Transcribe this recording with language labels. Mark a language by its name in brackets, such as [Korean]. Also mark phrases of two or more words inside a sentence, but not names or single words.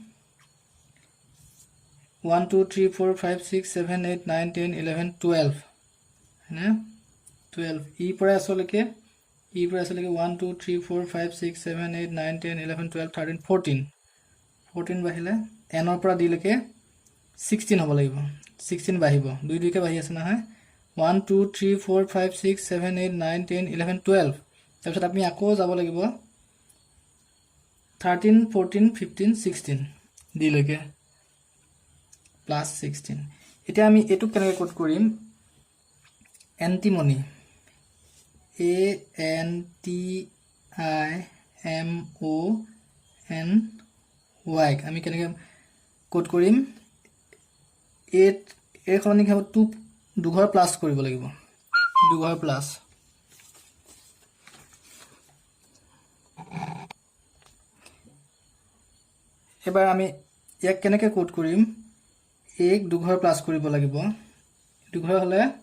[Assamese] 1 2 3 4 5 6 7 8 9 10 11 12 है 12 e পৰা s লৈকে 1 2 3 4 5 6 7 8 9 10 11 12 13 14 বাঢ়িলে n ৰ পৰা d লৈকে 16 হ'ব লাগিব 16 বাঢ়িব 2 2 কে বাঢ়ি আছে নহয় 1 2 3 4 5 6 7 8 9 10 11 12 তাৰপিছত আপুনি আকৌ যাব লাগিব 13 14 15 16 d লৈকে +16 এতিয়া আমি এটু কেনেকৈ কোড কৰিম এন্টিমনি a n t i m o n y আমি কেনেকৈ কোড কৰিম এ খলনি হ'ব 2 দুঘৰ প্লাস কৰিব লাগিব দুঘৰ প্লাস এবাৰ আমি ইয়াক কেনেকৈ কোড কৰিম এক দুঘৰ প্লাস কৰিব লাগিব দুঘৰ হলে